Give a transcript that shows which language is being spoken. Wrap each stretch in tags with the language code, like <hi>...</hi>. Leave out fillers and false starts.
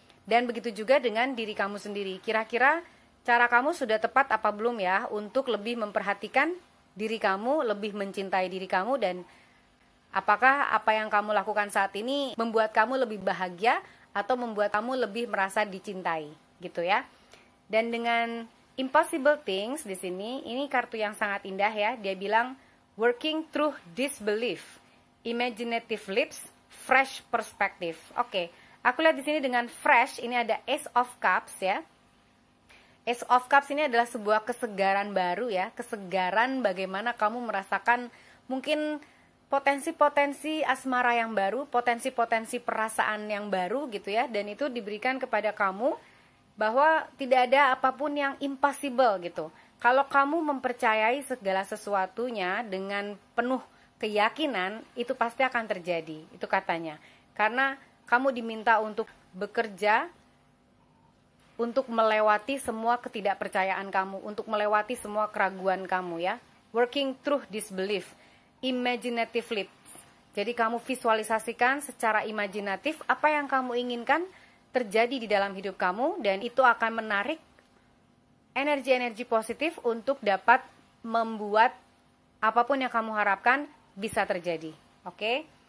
<id>Dan begitu juga dengan diri kamu sendiri. Kira-kira cara kamu sudah tepat apa belum ya untuk lebih memperhatikan diri kamu, lebih mencintai diri kamu, dan apakah apa yang kamu lakukan saat ini membuat kamu lebih bahagia atau membuat kamu lebih merasa dicintai gitu ya. Dan dengan impossible things di sini, ini kartu yang sangat indah ya. Dia bilang</id> <en>working through disbelief, imaginative leaps, fresh perspective.</en> <id>Oke, aku lihat di sini dengan fresh, ini ada Ace of Cups ya. Ace of Cups ini adalah sebuah kesegaran baru ya, kesegaran bagaimana kamu merasakan mungkin potensi-potensi asmara yang baru, potensi-potensi perasaan yang baru gitu ya, dan itu diberikan kepada kamu bahwa tidak ada apapun yang impossible gitu. Kalau kamu mempercayai segala sesuatunya dengan penuh keyakinan, itu pasti akan terjadi, itu katanya. Karena kamu diminta untuk bekerja, untuk melewati semua ketidakpercayaan kamu, untuk melewati semua keraguan kamu ya.</id> <en>Working through disbelief, imaginative leaps.</en> <id>Jadi kamu visualisasikan secara imajinatif apa yang kamu inginkan terjadi di dalam hidup kamu, dan itu akan menarik energi-energi positif untuk dapat membuat apapun yang kamu harapkan bisa terjadi. Oke?</id>